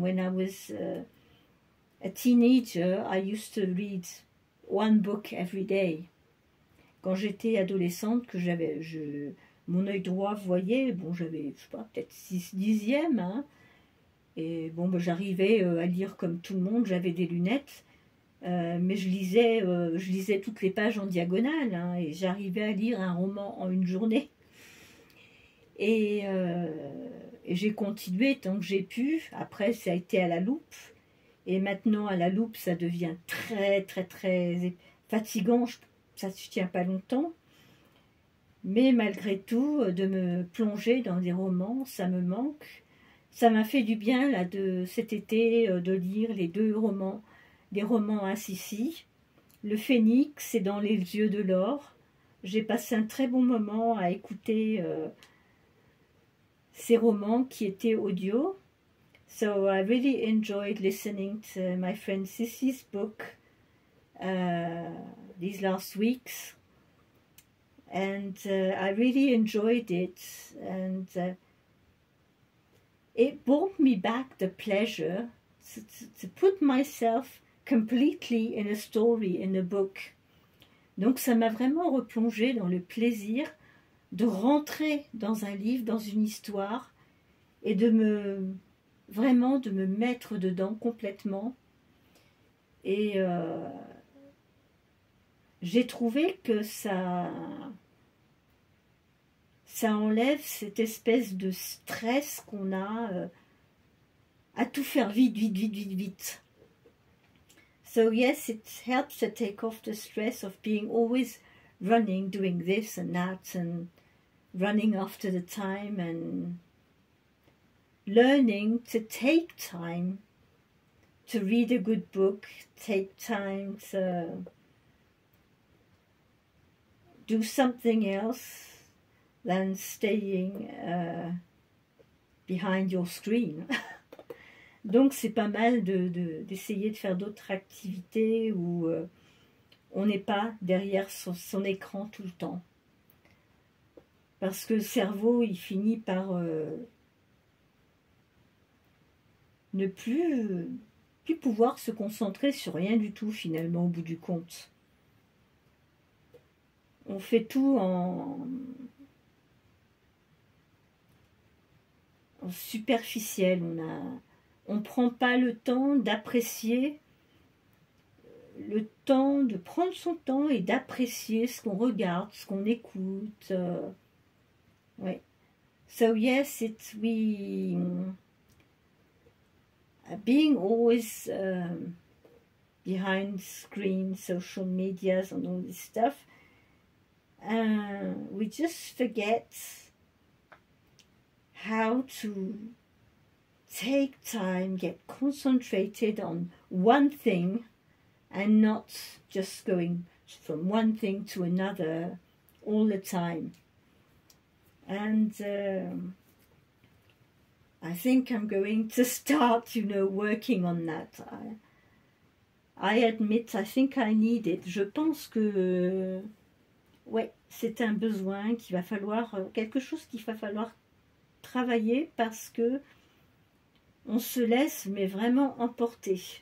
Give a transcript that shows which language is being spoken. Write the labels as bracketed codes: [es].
[en] When I was a teenager, I used to read one book every day. [fr] Quand j'étais adolescente, que mon œil droit voyait, bon, j'avais, je sais pas, peut-être 6/10, hein, et bon, ben, j'arrivais à lire comme tout le monde, j'avais des lunettes, mais je lisais toutes les pages en diagonale, hein, et j'arrivais à lire un roman en une journée. Et j'ai continué tant que j'ai pu. Après, ça a été à la loupe, et maintenant à la loupe, ça devient très, très, très fatigant, ça ne tient pas longtemps. Mais malgré tout, de me plonger dans des romans, ça me manque. Ça m'a fait du bien là, cet été de lire les 2 romans, des romans à Sissi, Le phénix est dans les yeux de l'or. J'ai passé un très bon moment à écouter ces romans qui étaient audio. [en] So I really enjoyed listening to my friend Sissy's book these last weeks. And I really enjoyed it. And it brought me back the pleasure to put myself completely in a story, in a book. [fr] Donc ça m'a vraiment replongé dans le plaisir de rentrer dans un livre, dans une histoire, et de me mettre dedans complètement. Et j'ai trouvé que ça enlève cette espèce de stress qu'on a à tout faire vite, vite, vite, vite, vite. [en] So yes, it helps to take off the stress of being always running, doing this and that, and running after the time, and learning to take time to read a good book, take time to do something else than staying behind your screen. [fr] Donc c'est pas mal d'essayer de faire d'autres activités où on n'est pas derrière son écran tout le temps. Parce que le cerveau, il finit par ne plus pouvoir se concentrer sur rien du tout finalement au bout du compte. On fait tout en superficiel, on ne prend pas le temps d'apprécier, le temps de prendre son temps et d'apprécier ce qu'on regarde, ce qu'on écoute. Ouais. [en] So yes, being always behind screens, social medias and all this stuff, we just forget how to take time, get concentrated on one thing and not just going from one thing to another all the time. And I think I'm going to start, working on that. I admit, I think I need it. [fr] Je pense que, ouais, c'est un besoin qu'il va falloir, quelque chose qu'il va falloir travailler parce que on se laisse mais vraiment emporter.